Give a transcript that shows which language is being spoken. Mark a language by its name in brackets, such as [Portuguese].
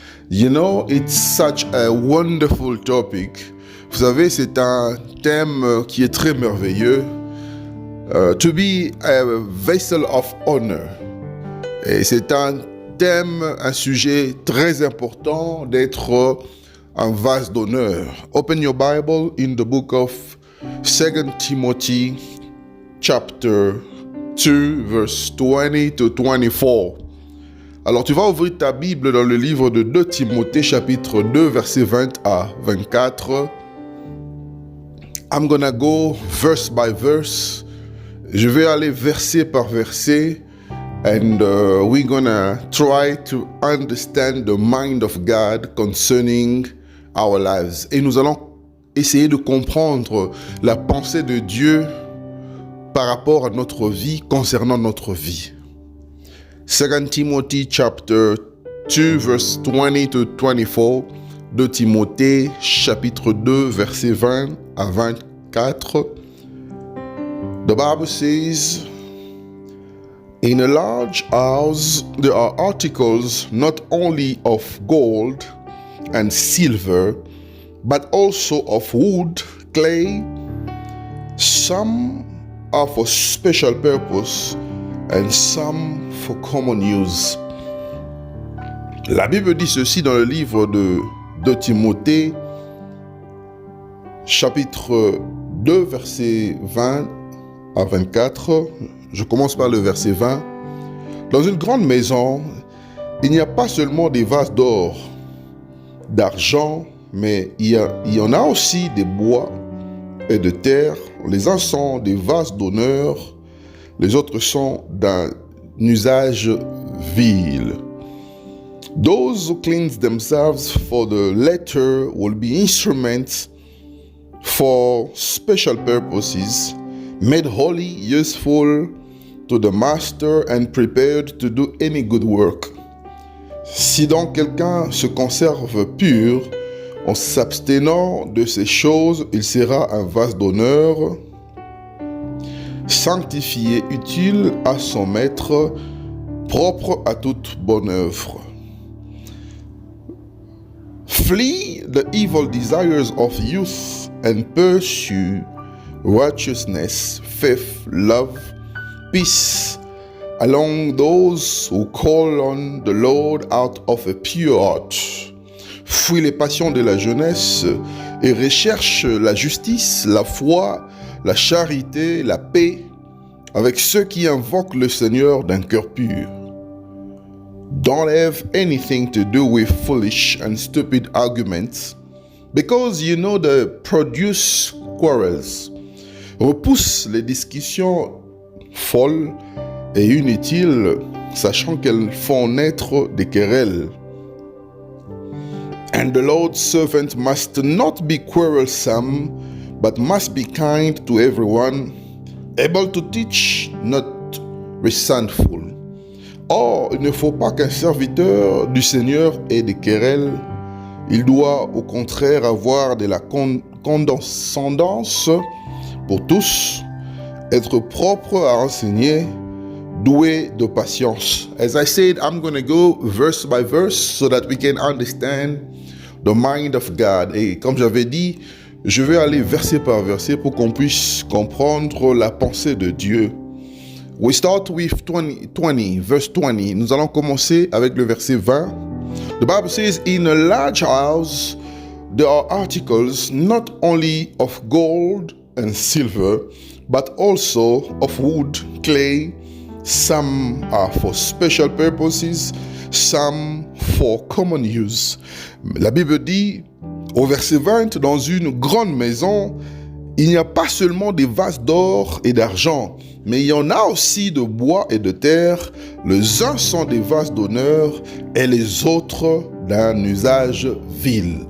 [English] You know, it's such a wonderful topic. [French] Vous savez, c'est un thème qui est très merveilleux. [English] To be a vessel of honor. [French] Et c'est un thème, un sujet très important d'être un vase d'honneur. [English] Open your Bible in the book of 2 Timothy chapter 2 verse 20 to 24. [French] Alors tu vas ouvrir ta Bible dans le livre de 2 Timothée chapitre 2 verset 20 à 24. [English] I'm gonna go verse by verse. [French] Je vais aller verset par verset. [English] And we're gonna try to understand the mind of God concerning our lives. [French] Et nous allons essayer de comprendre la pensée de Dieu par rapport à notre vie, concernant notre vie. [English] 2 Timothy chapter 2 verse 20 to 24. [French] 2 Timothée chapitre 2 verset 20 à 24. [English] The Bible says, in a large house, there are articles not only of gold and silver, but also of wood, clay. Some are for special purpose and some for common use. [French] La Bible dit ceci dans le livre de Timothée, chapitre 2, verset 20 à 24. Je commence par le verset 20. Dans une grande maison, il n'y a pas seulement des vases d'or, d'argent, mais il y en a aussi des bois et de terre. Les uns sont des vases d'honneur, Les autres sont d'un usage vil. [English] Those who cleanse themselves for the letter will be instruments for special purposes, made holy, useful to the master and prepared to do any good work. [French] Si donc quelqu'un se conserve pur, en s'abstenant de ces choses, il sera un vase d'honneur, sanctifié, utile à son maître, propre à toute bonne œuvre. [English] Flee the evil desires of youth and pursue righteousness, faith, love, peace, along those who call on the Lord out of a pure heart. [French] Fuis les passions de la jeunesse et recherche la justice, la foi, la charité, la paix avec ceux qui invoquent le Seigneur d'un cœur pur. [English] Don't have anything to do with foolish and stupid arguments, because you know they produce quarrels. [French] Repousse les discussions folles et inutiles, sachant qu'elles font naître des querelles. [English] And the Lord's servant must not be quarrelsome, but must be kind to everyone, able to teach, not resentful. [French] Or, il ne faut pas qu'un serviteur du Seigneur ait des querelles. Il doit au contraire avoir de la condescendance pour tous, être propre à enseigner, doué de patience. [English] As I said, I'm going to go verse by verse so that we can understand the mind of God. [French] Et comme j'avais dit, je vais aller verset par verset pour qu'on puisse comprendre la pensée de Dieu. [English] We start with 20, verse 20. [French] Nous allons commencer avec le verset 20. [English] The Bible says, in a large house, there are articles not only of gold and silver, but also of wood, clay. Some are for special purposes, some for common use. [French] La Bible dit, au verset 20, dans une grande maison, il n'y a pas seulement des vases d'or et d'argent, mais il y en a aussi de bois et de terre. Les uns sont des vases d'honneur et les autres d'un usage vil.